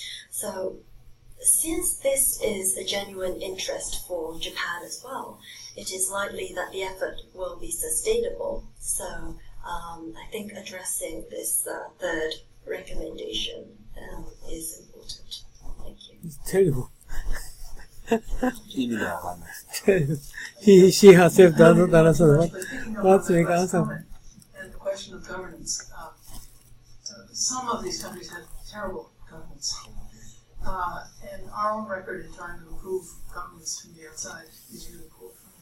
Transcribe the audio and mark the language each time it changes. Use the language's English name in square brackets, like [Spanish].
[English] So since this is a genuine interest for Japan as well, it is likely that the effort will be sustainable. So I think addressing this third recommendation is important. Thank you. It's terrible. [Japanese] 意味がわかんないです。 [English] She herself doesn't understand what's the answer. And the question of governance. Some of these countries have terrible governance. And our own record in trying to improve governance from the outside is really poor.